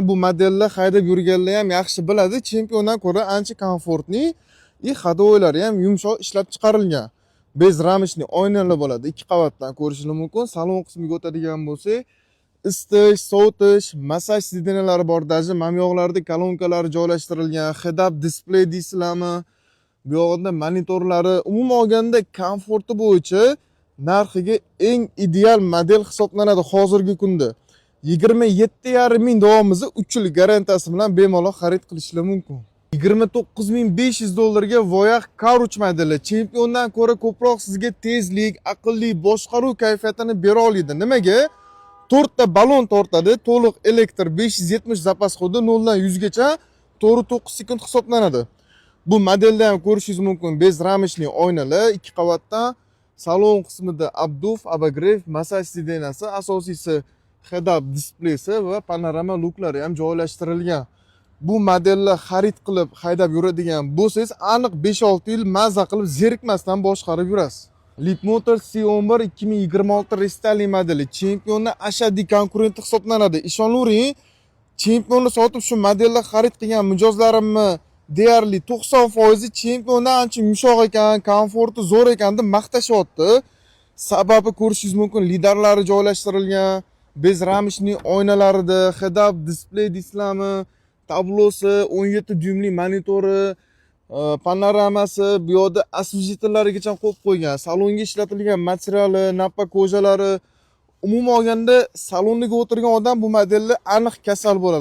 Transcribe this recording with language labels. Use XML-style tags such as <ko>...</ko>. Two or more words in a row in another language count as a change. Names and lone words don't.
<uz>Bu modellar haydab yurganlar ham yaxshi biladi. Chempiondan ko'ra ancha komfortli, hadovoylari ham yumshoq ishlab chiqarilgan. Bez ramishli oynalar bo'ladi. 2 qavatdan ko'rishingiz mumkin. Salon qismiga o'tadigan bo'lsak, isitish, sovutish, massaj sidenalari bor, даже mamyoqlarda kolonkalari joylashtirilgan,</uz> <en>head-up display</en> <uz>deysizlarmi? Bu yoqda monitorlari, umuman olganda komforti bo'yicha narxiga eng ideal model hisoblanadi hozirgi kunda. 27,5 ming davomida 3 yil garantiyasi bilan bemalol xarid qilishingiz mumkin. 29,500 dollarga Voyage Couch modeli chempiondan ko'ra ko'proq sizga tezlik, aqlli boshqaruv kayfiyatini bera oladi. Nimaga? 4 ta balon tortadi, to'liq elektr 570 zapas xodi 0 dan 100 gacha 4-9 sekund hisoblanadi. Bu modelda ham ko'rishingiz mumkin, bez ramishli oynalar, 2 qavatdan, salon qismida abduf, abagrev, massaj sidenasi, asosiysi head-up displeysi va panorama luklari ham joylashtirilgan. Bu modellar xarid qilib haydab yuradigan bo'lsangiz, aniq 5-6 yil mazza qilib zerikmasdan boshqarib yurasiz. Leapmotor C11 2026 restyling modeli chempionning ashaddiy konkurenti hisoblanadi. Ishonavering, chempionni sotib shu modellar xarid qilgan mijozlarimni deyarli 90% chempiondan ancha yumshoq ekan, komforti zo'r ekan deb maqtashyapti. Sababi ko'rishingiz mumkin, lidarlari joylashtirilgan, bez ramishli oynalarida,</uz> <en>head-up display</en> <uz>deysizlarmi, tablosi, 17 dyumli monitori, panoramasi, bu yoqda освещительlarigacha qo'yib qo'ygan. Salonga ishlatilgan materiali, nappa ko'jalari, umuman olganda salonga o'tirgan odam bu modelni aniq kasal bo'ladi.</uz>